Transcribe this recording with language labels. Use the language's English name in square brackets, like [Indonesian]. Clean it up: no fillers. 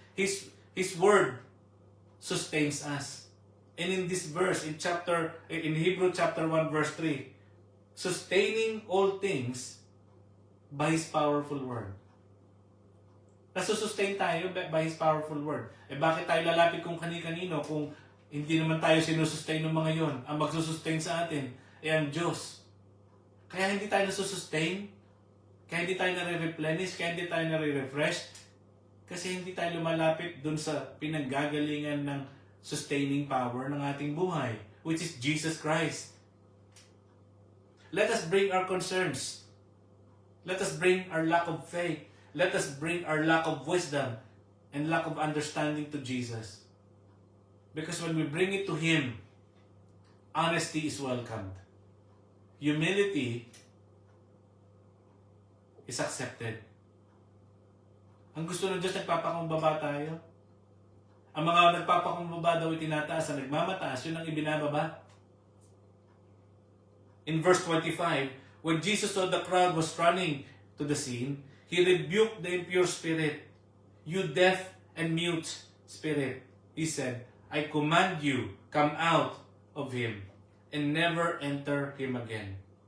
[English] His Word sustains us. And in this verse, in Hebrew chapter 1 verse 3, sustaining all things by His powerful Word. [Filipino] Nasusustain tayo [English] by His powerful Word. [Filipino] Bakit tayo lalapit kung kani-kanino kung hindi naman tayo sinusustain ng mga yon? Ang magsusustain sa atin ang Diyos. Kaya hindi tayo nasusustain, kaya hindi tayo nare-replenish, kaya hindi tayo nare-refresh, kasi hindi tayo lumalapit dun sa pinanggagalingan ng sustaining power ng ating buhay, [English] which is Jesus Christ. Let us bring our concerns. Let us bring our lack of faith. Let us bring our lack of wisdom and lack of understanding to Jesus. Because when we bring it to Him, honesty is welcomed. Humility is accepted. [Filipino] Ang gusto ng Diyos, nagpapakumbaba tayo. Ang mga nagpapakumbaba daw itinataas, ang nagmamataas, yun ang ibinababa. [English] In verse 25, when Jesus saw the crowd was running to the scene, He rebuked the impure spirit. You deaf and mute spirit, He said, I command you, come out of him and never enter him again.